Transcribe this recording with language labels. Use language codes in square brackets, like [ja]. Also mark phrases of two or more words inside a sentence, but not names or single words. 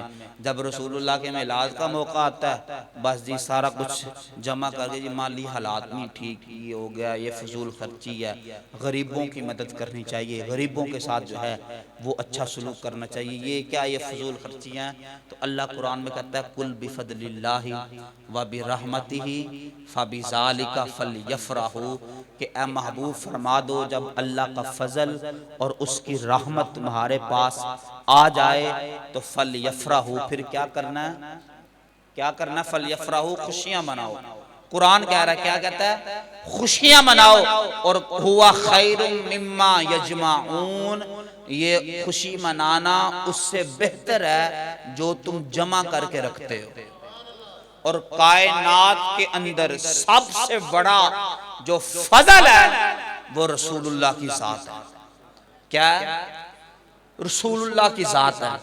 [hi] जब रसूलुल्लाह के मिलाद का मौका आता है, बस जी सारा कुछ जमा करके जी माली हालात नहीं ठीक, ये हो गया, ये फजूल खर्ची है, गरीबों की मदद करनी चाहिए, गरीबों के साथ जो है वो अच्छा सलूक करना चाहिए। ये क्या, ये फजूल खर्चियाँ हैं? तो अल्लाह कुरान में कहता है [ar] قل بفضل الله وبرحمته فبذلك فليفرحوا, [hi] कि ए महबूब फरमा दो जब अल्लाह का फजल और उसकी रहमत तुम्हारे पास आ जाए तो फलयफ़रहू, फिर क्या करना है, क्या करना, फलयफ़रहू, खुशियां मनाओ। कुरान कह रहा है, क्या कहता है, खुशियां मनाओ, और [ar] هو خير مما يجمعون, [hi] ये खुशी मनाना उससे बेहतर है जो तुम जमा करके रखते हो। और कायनात के अंदर सबसे बड़ा जो फजल है वो रसूलुल्लाह की ज़ात है। क्या है, रसूलुल्लाह की ज़ात है।